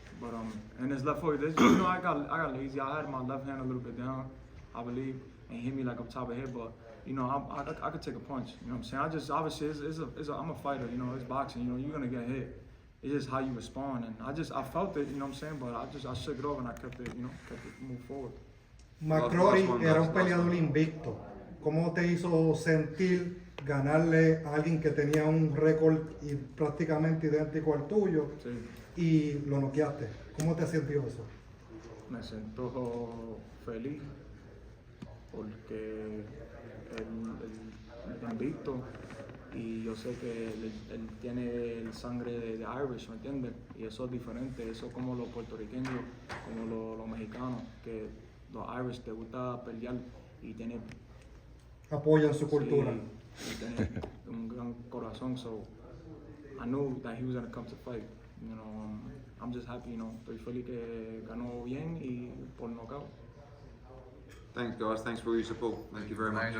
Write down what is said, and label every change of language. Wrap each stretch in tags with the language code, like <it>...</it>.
<en>But and his left hook, you know, I got lazy. I had my left hand a little bit down, I believe, and hit me like up top of head. But you know, I could take a punch. You know what I'm saying? I just obviously I'm a fighter. You know, it's boxing. You know, you're gonna get hit. It's just how you respond, and I felt it. You know what I'm saying? But I shook it off and I kept it. You know, kept it move forward.</en> <es>McCrory era un peleador invicto. ¿Cómo te hizo sentir ganarle a alguien que tenía un récord prácticamente idéntico al tuyo Sí. y lo noqueaste? ¿Cómo te sintió eso? Me siento feliz porque él invicto y yo sé que él tiene el sangre de Irish, ¿me entiendes? Y eso es diferente, eso como los puertorriqueños, como los mexicanos, que los Irish te gusta pelear y tiene Apoyan su cultura. sí, y tiene un gran corazón,</es> <en>so I knew that he was gonna come to fight. You know, I'm just happy, you know,</en> <es>estoy feliz que ganó bien y por knockout.</es> <en>Thanks, guys. Thanks for all your support. Thank you very much.</en>